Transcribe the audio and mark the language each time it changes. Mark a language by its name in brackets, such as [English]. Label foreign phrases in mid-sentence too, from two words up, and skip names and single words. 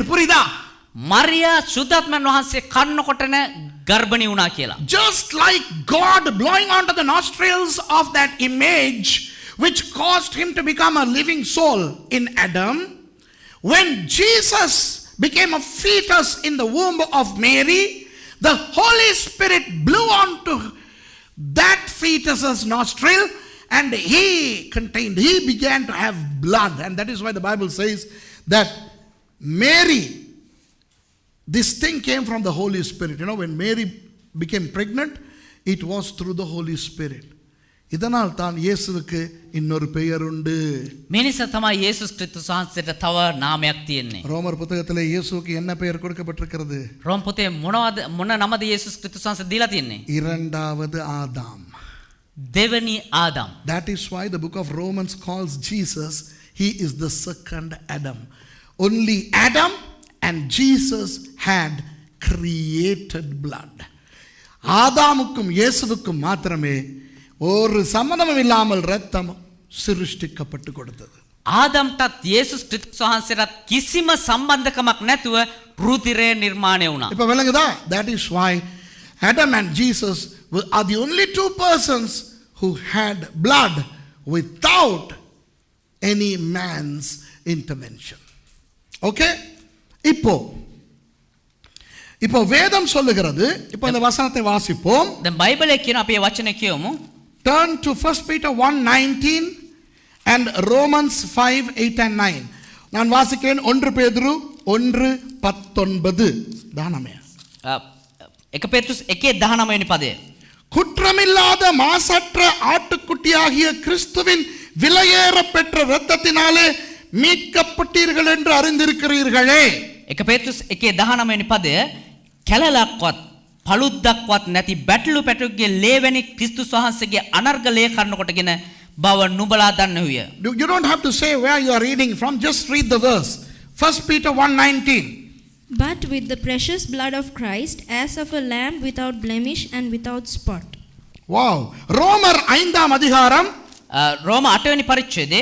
[Tamil] புரியுதா? [Sinhala] මරියා සුද්ධාත්මයන් වහන්සේ කන්නකොටන ගර්භණී වුණා කියලා. [English] Just like God blowing onto the nostrils of that image which caused him to become a living soul in Adam, when Jesus became a fetus in the womb of Mary, the Holy Spirit blew onto that fetus's nostril and he began to have blood. And that is why the Bible says that Mary, this thing came from the Holy Spirit. You know, when Mary became pregnant, it was through the Holy Spirit. [Tamil] இதனால் தான் இயேசுவுக்கு இன்னொரு பெயர் உண்டு. [Sinhala] මේ නිසා තමයි යේසුස් ක්‍රිස්තුස් වහන්සේට තව නාමයක් තියෙන්නේ. [Tamil] ரோமர் புத்தகத்திலே இயேசுவுக்கு என்ன பெயர் கொடுக்கப்பட்டிருக்கிறது? [Sinhala] රෝම පොතේ මොන නමද යේසුස් ක්‍රිස්තුස් වහන්සේ දීලා තියෙන්නේ? [Tamil] இரண்டாவது ஆதாம். [Sinhala] දෙවනි ආදම්. [English] That is why the book of Romans calls Jesus, he is the second Adam. Only Adam and Jesus had created blood. [Tamil] ஆதாமுக்கும் இயேசுவுக்கும் மாத்திரமே ஒரு சம்பந்தமும் இல்லாமல் இரத்தம் சிருஷ்டிக்கப்பட்டு கொடுத்தது. [Sinhala] ආදම්ටත් යේසුස් ක්‍රිස්තුස් වහන්සේටත් කිසිම සම්බන්ධකමක් නැතුව රුධිරය නිර්මාණය වුණා. [Tamil] இப்ப விளங்குதா? [English] That is why Adam and Jesus are the only two persons who had blood without any man's intervention. [Tamil] Okay? இப்போ வேதம் சொல்லுகிறது. இப்போ இந்த வசனத்தை வாசிப்போம். [Sinhala] දැන් බයිබලයේ කියන අපි මේ වචනේ කියමු. [English] Turn to 1 Peter 1:19 and Romans 5:8 and 9. [Tamil] நான் வாசிக்கிறேன். 1 பேதுரு 1:19 தானமே. [Sinhala] 1 பேதுரு 1:19 වෙනි පදය. [Tamil] குற்றமில்லாத மாசற்ற ஆட்டுக்குட்டியாகிய கிறிஸ்துவின் விலையேற பெற்ற இரத்தத்தினாலே மீட்கப்பட்டீர்கள் என்று அறிந்திருக்கிறீர்களே. [Sinhala] 1 பேதுரு 1:19 වෙනි පදය කැලලක්වත් පළුද්දක්වත් නැති බැටළු පැටුගේ ලේවැනි ක්‍රිස්තුස් වහන්සේගේ අනර්ග ලේ කන්න කොටගෙන බව නුඹලා දන්නෙහුය. [English] You don't have to say where you are reading from, just read the verse. 1 Peter 1:19. But with the precious blood of Christ, as of a lamb without blemish and without spot. [Tamil] Wow. ரோமர் 5ஆம் அதிகாரம் [Sinhala] රෝම 8 වෙනි පරිච්ඡේදයේ